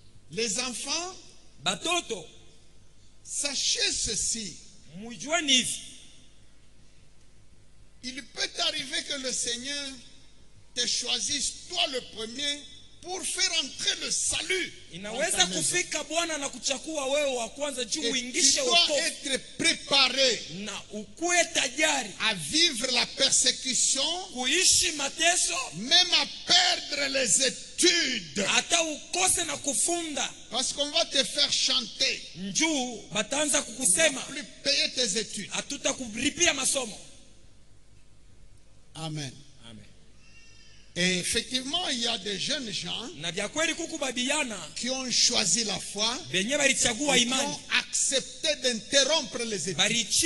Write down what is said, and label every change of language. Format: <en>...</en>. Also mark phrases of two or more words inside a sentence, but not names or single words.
<fr>Les enfants,</fr> <sw>batoto,</sw> <fr>sachez ceci. Il peut arriver que le Seigneur te choisisse, toi le premier, pour faire entrer le salut.</fr> <sw>Inaweza kufika Bwana na kuchakua wewe wa kwanza juu uingishe wokovu.</sw> <fr>Tu dois être préparé</fr> <sw>na ukuwe tayari</sw> <fr>à vivre la persécution,</fr> <sw>kuishi mateso,</sw> <fr>même à perdre les études.</fr> <sw>Hata ukose na kufunda.</sw> <fr>Parce qu'on va te faire chanter.</fr> <sw>Njoo bataanza kukusema.</sw> <fr>On va plus payer tes études.</fr> <sw>Hatutakulipia masomo. Amen.</sw> <fr>Et effectivement, il y a des jeunes gens qui ont choisi la foi, qui ont accepté d'interrompre les études.</fr>